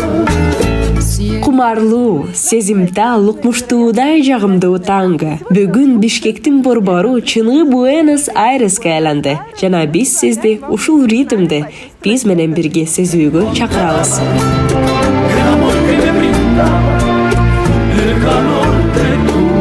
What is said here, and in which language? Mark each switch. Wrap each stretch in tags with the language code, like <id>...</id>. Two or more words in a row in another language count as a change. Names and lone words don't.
<ky>Кумарлуу, сезимтал, укмуштуудай жагымдуу танго. Бүгүн Бишкектин борбору чыныгы Буэнос Айреске айланды. Жана биз сизди ушул ритмди биз менен бирге сезүүгө чакырабыз.</ky> <es>El amor que me brindaba, el calor de tu</es>